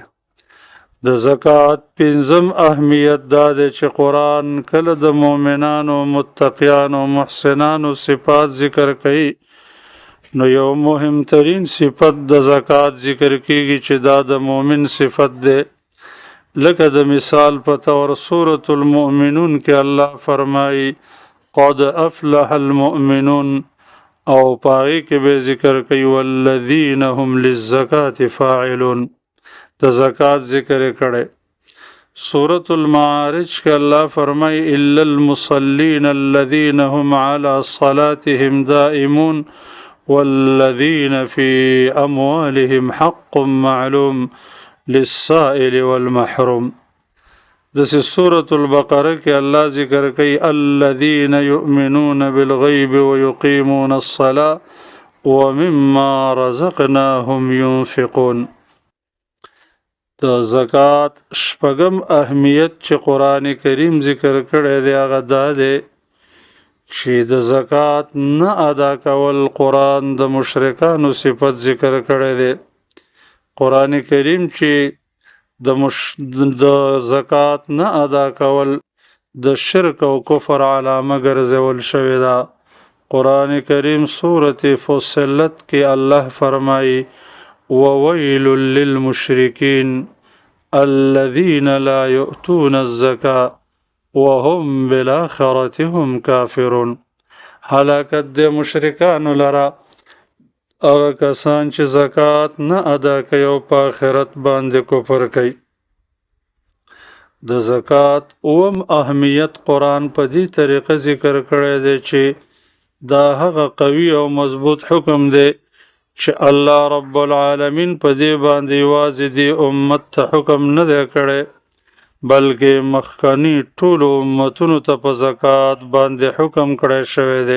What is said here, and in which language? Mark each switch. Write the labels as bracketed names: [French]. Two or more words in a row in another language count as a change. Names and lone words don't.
[Pashto] د زکات پنځم اهمیت دا دی چې قرآن کله د مؤمنانو متقیانو محسنانو صفات ذکر کوي نو یو مهمترین صفت د زکات ذکر کیږي چې دا د مؤمن صفت دی. لکه د مثال په طور سورة المؤمنون کې الله فرمایي [Arabic] قد افلح المؤمنون [Pashto] او پاغي کې به ذکر کوي [Arabic] والذین هم للزکات فاعلون. [Pashto] د زکات ذکر کړي. سورة المعارج کې الله فرمایي [Arabic] الا المصلين الذين هم على صلاتهم دائمون والذين في اموالهم حق معلوم للسائل والمحروم. [Pashto] دس سورة البقره کې الله ذکر کوي [Arabic] الذين يؤمنون بالغيب ويقيمون الصلاة ومما رزقناهم ينفقون. [Pashto] د زکات شپږم اهمیت چې قرآن کریم ذکر کړی دی هغه دا دی چې د زکات نه ادا کول قرآن د مشرکانو صفت ذکر کړی دی. قرآن کریم چې د زکات نه ادا کول د شرک او کفر علامه ګرځول شوې ده. قرآن کریم سورة فصلت کې الله فرمایي [Arabic] وویل للمشرکین الذین لا یؤتون الزکاة وهم بالآخرة هم کافرون. [Pashto] هلاکت د مشرکانو لره هغه کسان چې زکات نه ادا کوي او په آخرت باندې کفر کوي. د زکات اوم اهمیت قرآن په دې طریقه ذکر کړی دی چې دا هغه قوي او مضبوط حکم دی چې [Arabic] الله رب العالمین [Pashto] په دې باندې یوازې دې امت ته حکم نه دی کړی بلکې مخکنی ټولو امتونو ته په زکات باندې حکم کړی شوی دی.